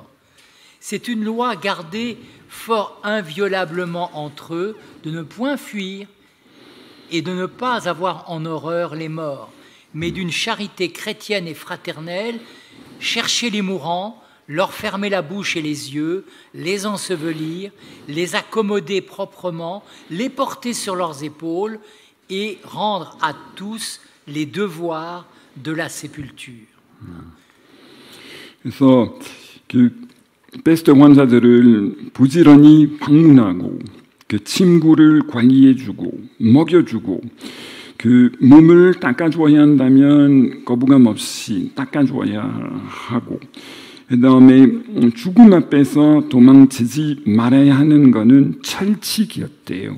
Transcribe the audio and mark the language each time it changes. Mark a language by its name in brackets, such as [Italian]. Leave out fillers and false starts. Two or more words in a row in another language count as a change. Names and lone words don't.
[French] C'est une loi gardée fort inviolablement entre eux de ne point fuir et de ne pas avoir en horreur les morts, mais d'une charité chrétienne et fraternelle, chercher les mourants, leur fermer la bouche et les yeux, les ensevelir, les accommoder proprement, les porter sur leurs épaules et rendre à tous les devoirs de la sépulture. [Korean] 그래서 패스트 환자들을 부지런히 방문하고 그 침구를 관리해주고 먹여주고 그 몸을 닦아줘야 한다면 거부감 없이 닦아줘야 하고, 그다음에 죽음 앞에서 도망치지 말아야 하는 거는 철칙이었대요.